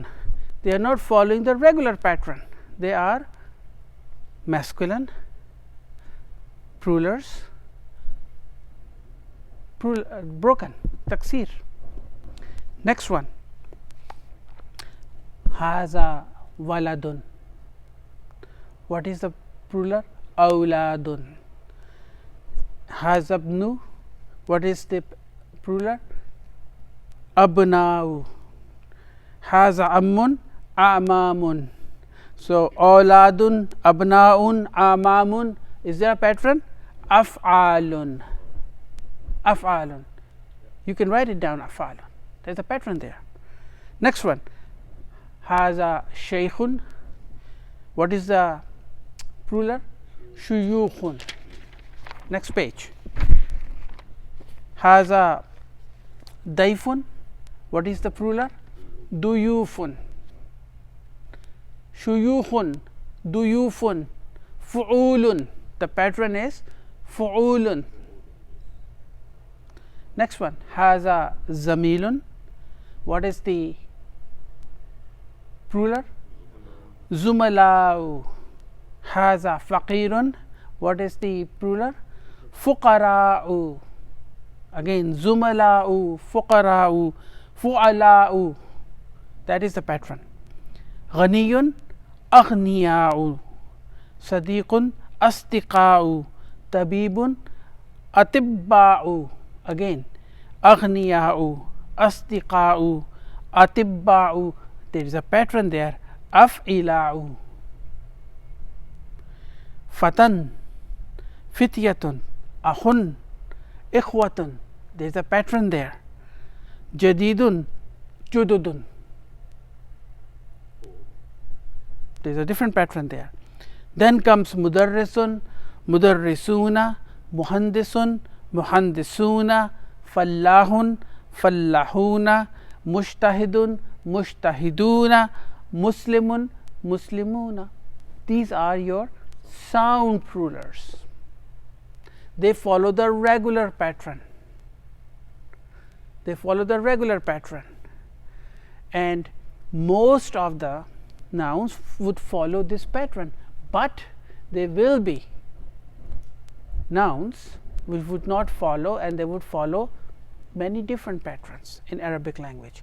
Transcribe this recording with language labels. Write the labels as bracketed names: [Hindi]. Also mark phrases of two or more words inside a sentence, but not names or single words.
[English] They are not following the regular pattern. They are masculine, plurals, broken, taksir. Next one, [Arabic] هذا ولدٌ. [English] What is the plural? Awladun. Hazabnu. What is the plural? [Arabic] أبناءٌ. هذا عمٌّ، أعمامٌ. So أولادٌ، أبناءٌ، أعمامٌ. [English] Is there a pattern? [Arabic] أفعالٌ. أفعالٌ. [English] You can write it down, af'alun. There's a pattern there. Next one, [Arabic] هذا شيخٌ. [English] What is the plural? Shuyukhun. Next page. [Arabic] هذا ضيفٌ. [English] What is the plural? [Arabic] Duyufun. شيوخٌ، ضيوفٌ، فُعولٌ. [English] The pattern is fu'ulun. Next one, [Arabic] هذا زميلٌ. [English] What is the plural? [Arabic] زملاءُ. هذا فقيرٌ. [English] What is the plural? Fuqara'u. Again, [Arabic] زملاءُ، فقراءُ، فُعلاءُ. [English] That is the pattern. [Arabic] غنيٌّ، أغنياءُ. صديقٌ، أصدقاءُ. طبيبٌ، أطباءُ. Again, أغنياءُ، أصدقاءُ، أطباءُ. [English] There is a pattern there. [Arabic] Af'ila'u. فتًى، فتيةٌ، أخٌ، إخوةٌ. [English] There is a pattern there. [Arabic] جديدٌ، جُددٌ. [English] There is a different pattern there. Then comes [Arabic] مدرسٌ، مدرسونَ، مهندسٌ، مهندسونَ، فلاحٌ، فلاحونَ، مجتهدٌ، مجتهدونَ, مسلمٌ، مسلمونَ. [English] These are your sound plurals. They follow the regular pattern. They follow the regular pattern. And most of the nouns would follow this pattern, but there will be nouns which would not follow, and they would follow many different patterns in Arabic language.